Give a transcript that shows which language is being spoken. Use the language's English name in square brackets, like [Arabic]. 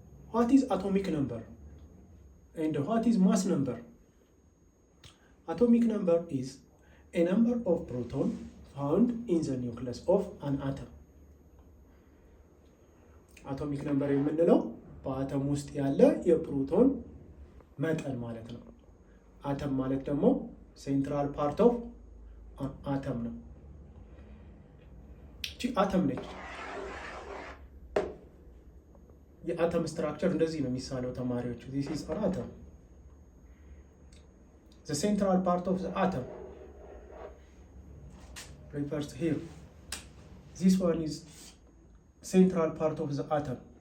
[English] What is atomic number and what is mass number? Atomic number is a number of protons found in the nucleus of an atom. [Amharic] Atomic number የምንለው በአተም ውስጥ ያለ የፕሮቶን መጠን ማለት ነው። አተም ማለት ደግሞ ሴንትራል ፓርት ኦፍ አተም ነው። እቺ አተም ነች። የአተም ስትራክቸር እንደዚህ ነው የሚሳለው ተማሪዎች። [English] this is an atom. The central part of the atom refers here. This one is central part of the atom.